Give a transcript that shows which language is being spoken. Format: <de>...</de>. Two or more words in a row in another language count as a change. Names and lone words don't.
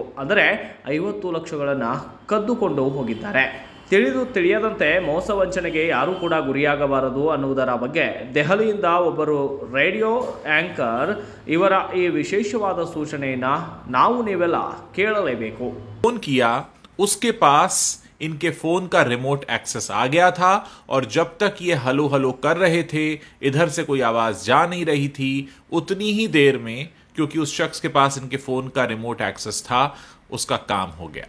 <kn>ಅಂದರೆ 50 ಲಕ್ಷಗಳನ್ನು ಕದ್ದುಕೊಂಡು ಹೋಗಿದ್ದಾರೆ. ತಿಳಿಯದಂತೆ ಮೋಸ ವಂಚನೆಗೆ ಯಾರೂ ಕೂಡ ಗುರಿಯಾಗಬಾರದು ಅನ್ನುವುದರ ಬಗ್ಗೆ ದೆಹಲಿಯಿಂದ ಒಬ್ಬರು</kn> <en>radio anchor</en> <kn>ಇವರ ಈ ವಿಶೇಷವಾದ ಸೂಚನೆಯನ್ನು ನಾವು ನೀವೆಲ್ಲ ಕೇಳಲೇಬೇಕು.</kn> <hi>फोन किया, उसके पास इनके फोन का</hi> <en>remote access</en> <hi>आ गया था और जब तक ये हलो हलो कर रहे थे, इधर से कोई आवाज जा नहीं रही थी, उतनी ही देर में क्योंकि उस शख्स के पास इनके फोन का</hi> <en>remote access</en> <hi>था, उसका काम हो गया.</hi>